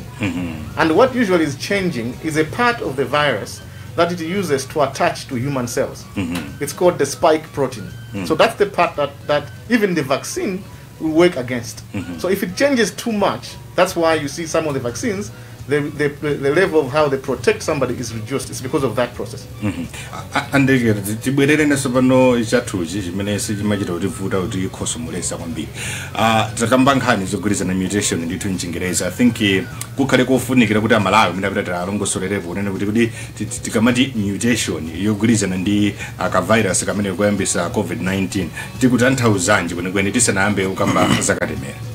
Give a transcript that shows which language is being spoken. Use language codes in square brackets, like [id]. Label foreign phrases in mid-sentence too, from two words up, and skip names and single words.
[en] And what usually is changing is a part of the virus that it uses to attach to human cells. It's called the spike protein. So that's the part that even the vaccine will work against. So if it changes too much, that's why you see some of the vaccines, the level of how they protect somebody is reduced. It's because of that process. [ny] And tibwerere nesopano chathuchi chimene sichimachita kuti vuta kuti ikhosomolesa kwambiri takamba nkhani zogwirizana mutation ndithu mchingereza. [en] I think [ny] kukhale kofunikira kuti amalawi amene apita alongosolerepo unene kuti tikamati mutation yogwirizana ndi akavirus kamene kuyambisa COVID-19 tikutanthauzanji kwenikweni tisanayambe kukamba zakatemera.